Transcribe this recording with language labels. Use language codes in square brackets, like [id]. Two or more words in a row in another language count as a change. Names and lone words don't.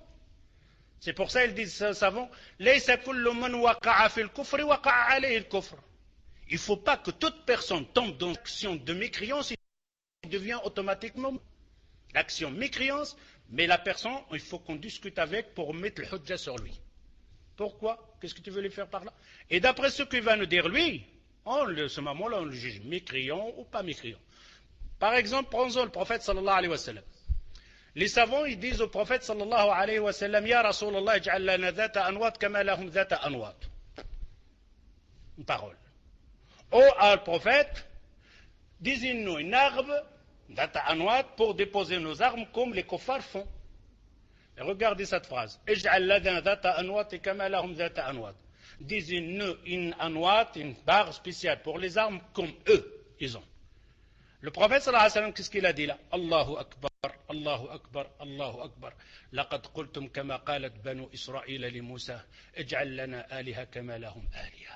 [fr] C'est pour ça qu'ils disent savants, il ne faut pas que toute personne tombe dans l'action de mécréance, il devient automatiquement l'action mécréance, mais la personne, il faut qu'on discute avec pour mettre le hujja sur lui. Pourquoi? Qu'est-ce que tu veux lui faire par là? Et d'après ce qu'il va nous dire lui, en ce moment-là, on le juge mécréant ou pas mécréant. Par exemple, prenons le prophète [ar] صلى الله عليه وسلم. [fr] Les savants, ils disent au prophète [ar] صلى الله عليه وسلم, يا رسول الله اجعل لنا ذات أنواط كما لهم ذات أنواط. [fr] Une parole. Ô al prophète, désigne-nous une arme, [ar] ذات أنواط, [fr] pour déposer nos armes comme les kuffars font. Et regardez cette phrase. [ar] اجعل لنا ذات أنواط كما لهم ذات أنواط. [fr] Désigne-nous une anwat, une barre spéciale pour les armes comme eux, ils ont. Le prophète [ar] صلى الله عليه وسلم, [fr] qu'est-ce qu'il a dit là? [ar] الله أكبر الله أكبر الله أكبر. لقد قلتم كما قالت بنو إسرائيل لموسى, اجعل لنا آلهة كما لهم آلهة.